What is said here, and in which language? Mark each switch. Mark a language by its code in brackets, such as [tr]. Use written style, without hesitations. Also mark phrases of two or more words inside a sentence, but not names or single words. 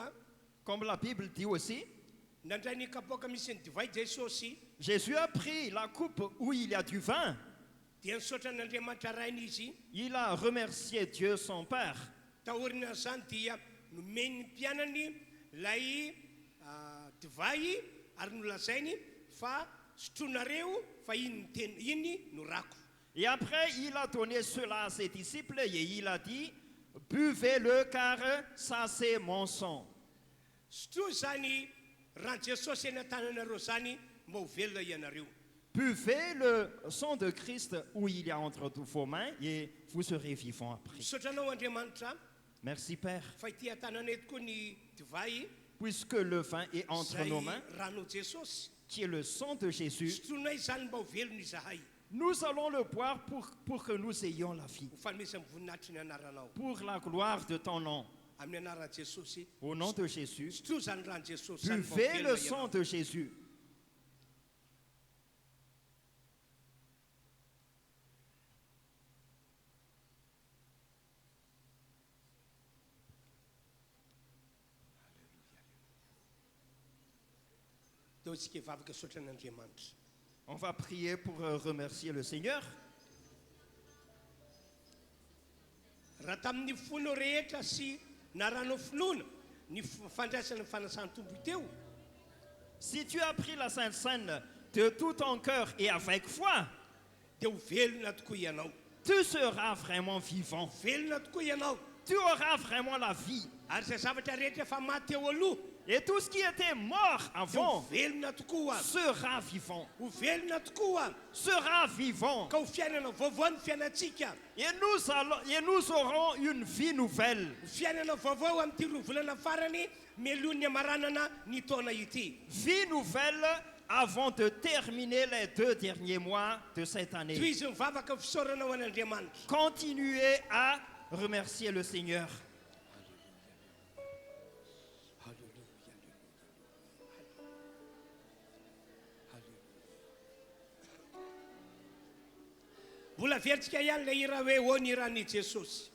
[fr] Comme la Bible dit aussi, [mg] nandray ny kapoaka misy ny divay Jesosy, [fr] Jésus a pris la coupe où il y a du vin. [mg] dia nisaotra n'Andriamanitra rainy izy, [fr] Il a remercié Dieu son Père. [mg] tahorina zany dia nomeny ny mpianany lay divay ary nolazainy fa sotronareo fa iny no rako. [fr] Et après, il a donné cela à ses disciples et il a dit, buvez-le car ça c'est mon sang. [mg] Sotro zany raha Jesosy eny an-tananareo zany mba ho velona ianareo. [fr] Buvez le sang de Christ où il y a entre vos mains et vous serez vivants après. [mg] Misaotra anao Andriamanitra [fr] Merci Père, [mg] fa ity tanana eto koa ny divay [fr] puisque le vin est entre [mg] zay [fr] nos mains, [mg] rano Jesosy [fr] qui est le sang de Jésus. [mg] sotroina izany mba ho velona izahay [fr] Nous allons le boire pour que nous ayons la vie. [mg] ho fanomeza amin'ny voninahitry ny anaranao [fr] Pour la gloire de ton nom. [mg] amin'ny anaran'i Jesosy [fr] Au nom de Jésus, [mg] sotro zany rano Jesosy zany mba ho [fr] buvez [mg] velona [fr] le sang [mg] ianao. [fr] de Jésus. [mg] Dia isika hivavaka sotra an'Andriamanitra. [fr] On va prier pour remercier le Seigneur. [mg] Raha tamin'ny fonao rehetra sy naranao finoana ny fandraisana ny fanasana tombo teo [fr] Si tu as pris la Sainte Seine de tout ton cœur et avec foi, [mg] dia ho velona tokoa ianao. [fr] tu seras vraiment vivant. [mg] Velona tokoa ianao. [fr] Tu auras vraiment la vie. [mg] Ary izay zavatra rehetra efa maty eo aloha [fr] Et tout ce qui était mort [mg] dia ho [fr] avant [mg] velona tokoa ho [fr] sera vivant. [mg] ho velona tokoa [fr] Sera vivant. [mg] ka ho fiainana vaovao ny fiainantsika [fr] Et nous aurons une vie nouvelle. [mg] ho fiainana vaovao amin'ity roa volana farany mialohan'ny amaranana ny taona ity [fr] Vie nouvelle avant de terminer les 2 derniers mois de cette [mg] toy [fr] année. [mg] izy mivavaka fisaorana ho an'Andriamanitra. [fr] Continuez à remercier le Seigneur. [mg] Mbola velontsika ihany le hira hoe ô ny iran'i Jesosy.